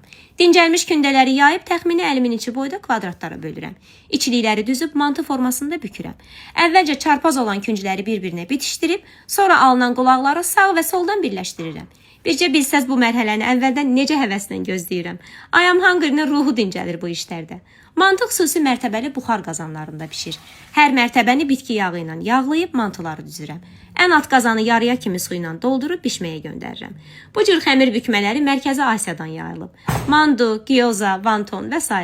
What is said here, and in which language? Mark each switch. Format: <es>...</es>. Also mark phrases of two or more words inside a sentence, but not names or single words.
<az>Dincəlmiş kündələri yayıb, təxmini əlimin içi boyda kvadratlara bölürəm. İçlikləri düzüb, mantı formasında bükürəm. Əvvəlcə çarpaz olan küncləri bir-birinə bitişdirib, sonra alınan qulaqları sağ və soldan birləşdirirəm. Bircə bilsəz bu mərhələni əvvəldən necə həvəslə gözləyirəm. I am hungry-nin ruhu dincəlir bu işlərdə. Mantı xüsusi mərtəbəli buxar qazanlarında pişir. Hər mərtəbəni bitki yağı ilə yağlayıb mantıları düzürəm. Ən alt qazanı yarıya kimi su ilə doldurub bişməyə göndərirəm. Bu cür xəmir bükmələri Mərkəzi Asiyadan yayılıb. Mandu, gyoza, vanton və s.</az>